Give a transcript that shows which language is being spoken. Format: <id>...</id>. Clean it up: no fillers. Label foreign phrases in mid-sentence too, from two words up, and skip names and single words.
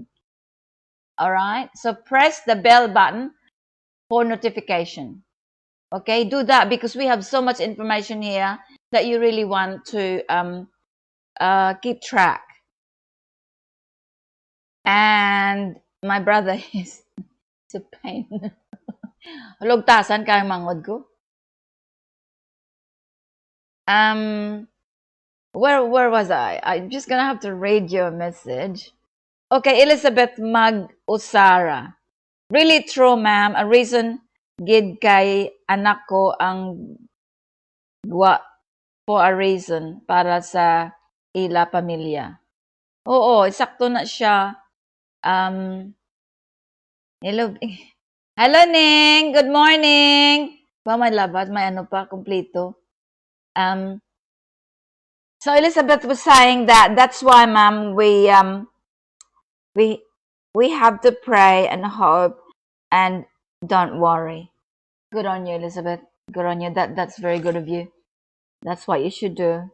<en>All right, so press the bell button for notification. Okay, do that because we have so much information here that you really want to keep track. And my brother is a pain.</en> <hil>Lugtasan ka ang mangod ko.</hil> <en>Where was I? I'm just gonna have to read your message. Okay, Elizabeth Mag-Usara. Really true, ma'am. A reason</en> <hil>gid kay anak ko ang gwa</hil> <en>for a reason</en> <hil>para sa ila pamilya. Oo, sakto na siya. Hello.</hil> <en>Hello, Ning. Good morning.</en> <hil>May labas, may ano pa, kompleto.</hil> <en>So Elizabeth was saying that that's why, ma'am, we we have to pray and hope and don't worry. Good on you, Elizabeth. Good on you. That's very good of you. That's what you should do.</en>